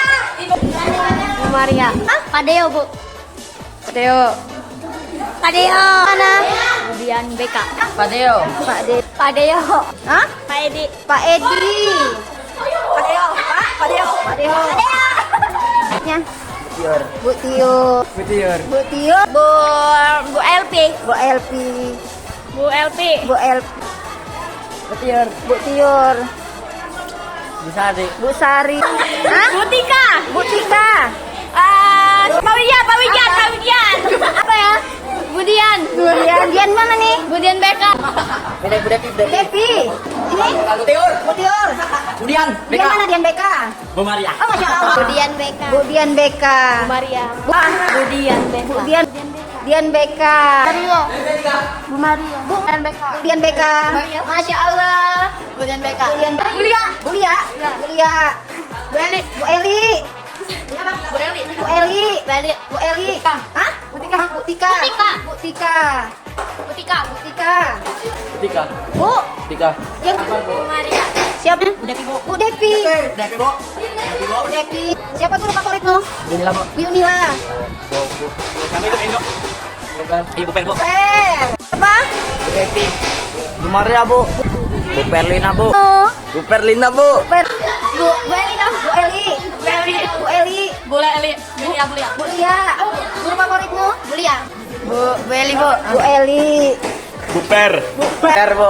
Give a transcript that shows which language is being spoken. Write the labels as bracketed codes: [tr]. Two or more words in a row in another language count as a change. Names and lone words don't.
[id] Bu Maria. Hah? Pak Deo, Bu. Pak Deo. Pak Deo. Mana? Budian BK. Pak Deo. Pak De. Pak Deo. Hah? Pak Edi. Pak Edi. Pak Deo. Pak Deo. Pak Deo. Pak Deo. Ya. Tior. Bu Tio. Bu Tior. Bu Tio. Bu LP. Bu LP. Bu LP. Bu LP. Bu Tior. Bu Tior. Bu Sari. Bu Sari. Hah? Bu Tika. Bu Tika. Pak Wijan, Pak Wijan, Pak Wijan. Apa ya? Budian. Budian. Dian mana nih? Budian BK. Bu Devi. Devi. Ini? Bu Tior. Bu Tior. Budian. Dian mana Dian BK? Bu Maria. Oh, [ar] ما شاء الله. [id] Budian BK. Budian BK. Bu Maria. Budian BK. Budian. Dian BK. Mario. Bu Maria. Budian BK. Budian BK. [ar] ما شاء الله. [id] Budian BK. Budian. Bulia. Bulia. Bulia. Bu Eli. Bu Eli. Bu Eli. Bu Eli. Bu Eli. Hah? Bu Tika. Bu Tika. Bu Tika. Bu Tika. Bu Tika. Tika. Bu. Tika. Yang Bu Maria. Siapa? Bu Devi. Bu Devi. Devi, Bu. Bu Devi. Siapa guru favoritmu? Inilah, Bu. Bu Unila. Bu. Kami itu Indo. Bukan. Ibu Pen, Bu. Per. Apa? Bu Devi. Bu Maria, Bu. Bu Perlina, Bu. Oh. Bu Perlina, Bu. Per. Bu Elina. Bu Eli. Bu Eli. Bu Eli. Boleh Eli. Bu Lia. Guru favoritmu? Bu Lia. Bu Eli, Bu. Bu Eli. Bu Per. Bu Per, Bu.